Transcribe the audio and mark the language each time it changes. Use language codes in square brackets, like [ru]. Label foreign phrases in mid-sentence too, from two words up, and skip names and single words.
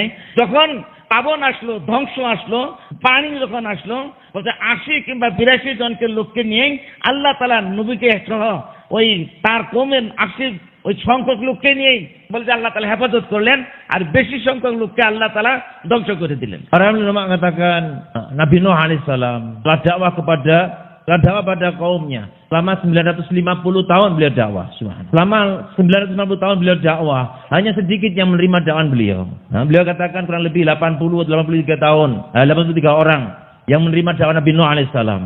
[bn] যখন পাবন আসলো, ধ্বংস আসলো, পানি যখন আসলো, বলছে 80 কিংবা 82 জনকে লোককে নিয়ে আল্লাহ তাআলা নবীকে সহ ওই তার কওমের 80 ওই সংখ্যক লোককে নিয়েই বলছে আল্লাহ তাআলা হেফাজত করলেন, আর বেশি সংখ্যক লোককে আল্লাহ তাআলা ধ্বংস করে দিলেন। [id] Para ulama mengatakan Nabi Nuh alaihissalam telah dakwah pada kaumnya selama 950 tahun beliau dakwah. Selama 950 tahun beliau dakwah, hanya sedikit yang menerima dakwaan beliau. Beliau katakan kurang lebih 83 tahun, 83 orang yang menerima dakwah Nabi Nuh alaihissalam.